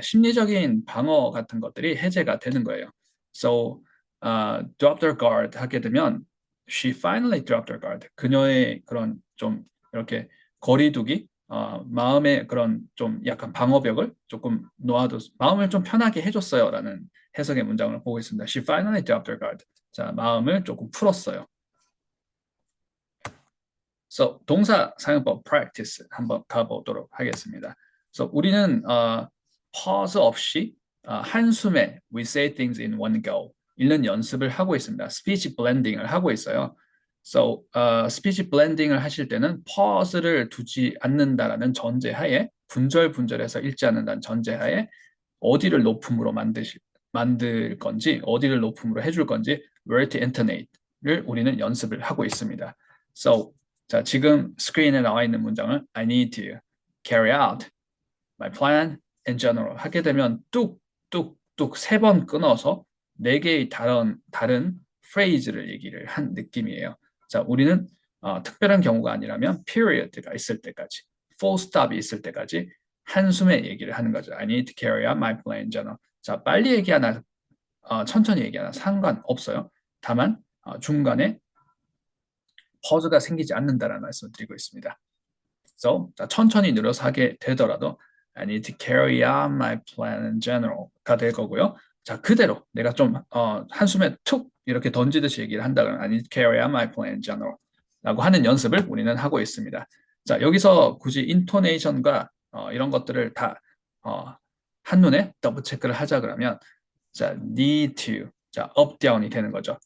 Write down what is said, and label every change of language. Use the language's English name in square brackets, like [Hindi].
[Korean] 심리적인 방어 같은 것들이 해제가 되는 거예요. [English] So, dropped her guard [Korean] 하게 되면 [English] she finally dropped her guard. [Korean] 그녀의 그런 좀 이렇게 거리두기, 마음의 그런 좀 약간 방어벽을 조금 놓아둬, 마음을 좀 편하게 해줬어요라는 해석의 문장을 보고 있습니다. [English] She finally dropped her guard. [Korean] 자, 마음을 조금 풀었어요. So, 동사 사용법 practice 한번 가보도록 하겠습니다. So, 우리는 pause 없이 한숨에 [English] we say things in one go [Korean] 읽는 연습을 하고 있습니다. speech blending을 하고 있어요. So, speech blending을 하실 때는 pause를 두지 않는다라는 전제하에 분절분절해서 읽지 않는다는 전제하에 어디를 높음으로 만들 건지 어디를 높음으로 해줄 건지 [English] where to intonate [Korean] 를 우리는 연습을 하고 있습니다. So, 자, 지금 스크린에 나와 있는 문장을 [English] I need to carry out my plan in general [Korean] 하게 되면 뚝뚝뚝 세 번 끊어서 네 개의 다른 phrase를 얘기를 한 느낌이에요. 자, 우리는 특별한 경우가 아니라면 period가 있을 때까지, full stop이 있을 때까지 한숨에 얘기를 하는 거죠. [English] I need to carry out my plan in general. [Korean] 자, 빨리 얘기하나 천천히 얘기하나 상관없어요. 다만 중간에 퍼즈가 생기지 않는다라는 말씀을 드리고 있습니다. [English] So, [Korean] 천천히 늘어서 하게 되더라도 [English] I need to carry out my plan in general가 [Korean] 될 거고요. 자, 그대로 내가 좀 한숨에 툭 이렇게 던지듯이 얘기를 한다면 [English] I need to carry out my plan in general [Korean] 라고 하는 연습을 우리는 하고 있습니다. 자, 여기서 굳이 인토네이션과 이런 것들을 다 한눈에 더블 체크를 하자 그러면 자, need to 자, up, down이 되는 거죠.